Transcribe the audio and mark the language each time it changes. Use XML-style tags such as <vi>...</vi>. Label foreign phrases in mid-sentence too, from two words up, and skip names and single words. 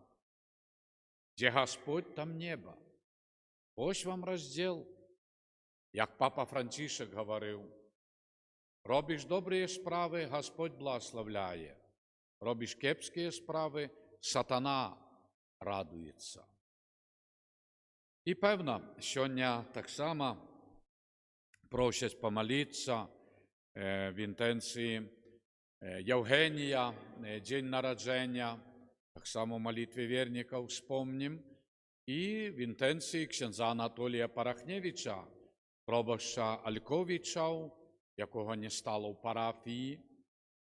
<uk>Де Господь, там небо. Ось вам розділ. Як папа Францишек говорив, робиш добрі справи, Господь благословляє. Робиш кепські справи, сатана радується.</uk> <be>І пэўна, сёння таксама просяць памаліцца в інтэнцыі Яўгенія, дзень нараджэння, таксама ў малітве вернікаў успомнім, і в інтэнцыі ксяндза Анатолія Парахневіча, пробашча Альковічаў, якога не стала ў парафіі, і</be>